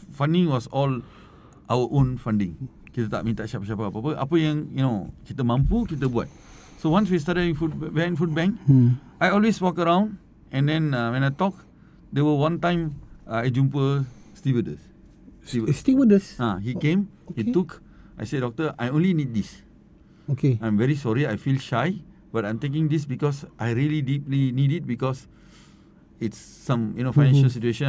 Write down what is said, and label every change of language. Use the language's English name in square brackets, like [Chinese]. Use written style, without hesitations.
[English] Funding was all our own funding. [Malay] Kita tak minta siapa-siapa apa-apa. Apa yang kita mampu, kita buat. [English] So once we started food bank, I always walk around, and then when I talk, there were one time I [Malay] jumpa [English] stewardess. He came, okay. He took. I said, "Doctor, I only need this. Okay. I'm very sorry. I feel shy, but I'm taking this because I really deeply need it because it's some financial situation.